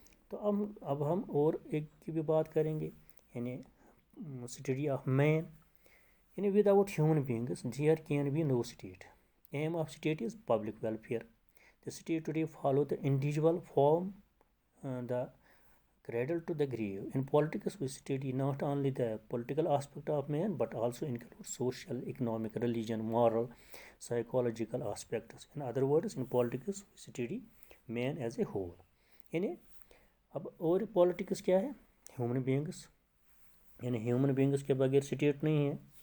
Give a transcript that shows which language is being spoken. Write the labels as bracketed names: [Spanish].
[Hindi] तो अब हम और एक की भी बात करेंगे यानी स्टडी ऑफ मैन, यानी [English] Without human beings there can be no state. Aim of state is public welfare. The state today follow the individual form the cradle to the grave. In politics, we study not only the political aspect of man, but also include social, economic, religion, moral, psychological aspects. In other words, in politics, we study man as a whole. [Hindi] यानी अब और politics क्या है? Human beings, यानी human beings के बगैर state नहीं है।